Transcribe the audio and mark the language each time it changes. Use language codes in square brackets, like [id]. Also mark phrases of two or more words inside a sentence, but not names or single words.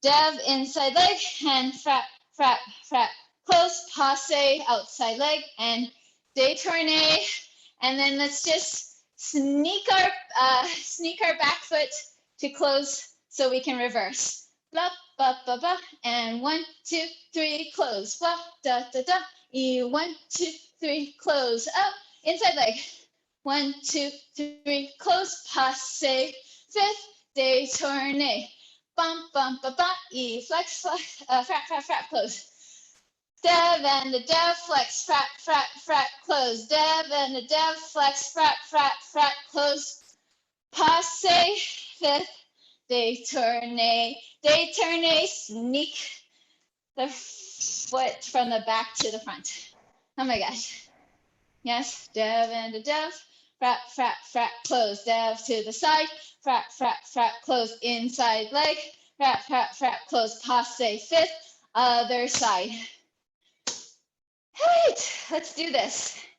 [en] Dev, inside leg, and frap, frap, frap, close, passe, outside leg, and détourné. And then let's just sneak our back foot to close so we can reverse. Blah, blah, blah, blah. And 1, 2, 3, close. Blah, da, da, da. 1, 2, 3, close. Up, inside leg. 1, 2, 3, close, passe. Fifth, détourné. Bum, bum, ba, ba, flex, flex, frap, frap, frap, close. Dev and the dev, flex, frap, frap, frap, close. Dev and the dev, flex, frap, frap, frap, close. Passe, fifth, détourné, détourné, sneak the foot from the back to the front. Oh my gosh. Yes, dev and a dev, frap, frap, frap, close. Dev to the side, frap, frap, frap, close. Inside leg, frap, frap, frap, close. Passe, fifth, other side. All right, let's do this.